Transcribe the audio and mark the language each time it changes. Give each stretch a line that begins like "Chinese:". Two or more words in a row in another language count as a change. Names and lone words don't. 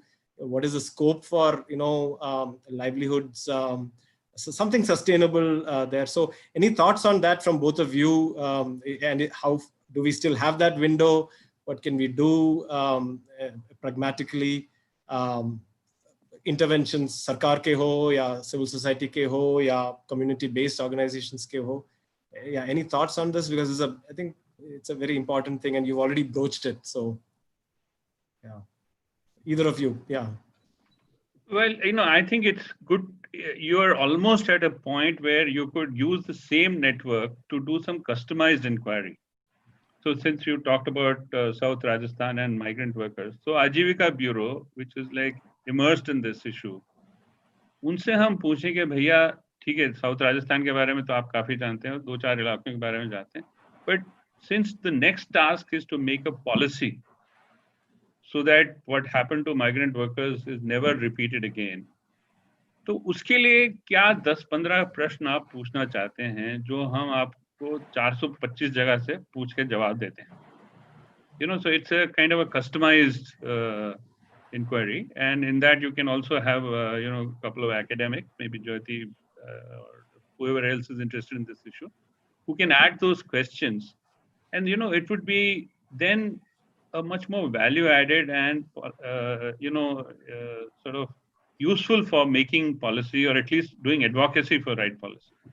English: What is the scope for, livelihoods, so something sustainable there. So any thoughts on that from both of you? And how do we still have that window? What can we do pragmatically?
Hindi: Interventions, sarkar ke ho, ya
English: civil society
Hindi: ke ho, ya
English: community-based organizations
Hindi: ke ho.
English: Yeah, any thoughts on this? Because I think it's a very important thing, and you've already broached it. So, yeah, either of you, yeah. Well, I think it's good. You are almost at a point where you could use the same network to do some customized inquiry. So since you talked about South Rajasthan and migrant workers, so Ajivika Bureau, which is like immersed in this issue,
Hindi: उनसे हम पूछें कि भैया ठीक है, साउथ राजस्थान के बारे में तो आप काफी जानते हैं, 2-4 इलाकों के बारे में जानते हैं,
English: but since the next task is to make a policy so that what happened to migrant workers is never repeated again,
Hindi: तो उसके लिए क्या 10-15 प्रश्न आप पूछना चाहते हैं जो हम वो 425 जगह से पूछ के जवाब देते हैं.
English: So it's a kind of a customized inquiry, and in that you can also have a couple of academics, maybe Jyoti or whoever else is interested in this issue, who can add those questions, and it would be then a much more value added and sort of useful for making policy, or at least doing advocacy for right policy.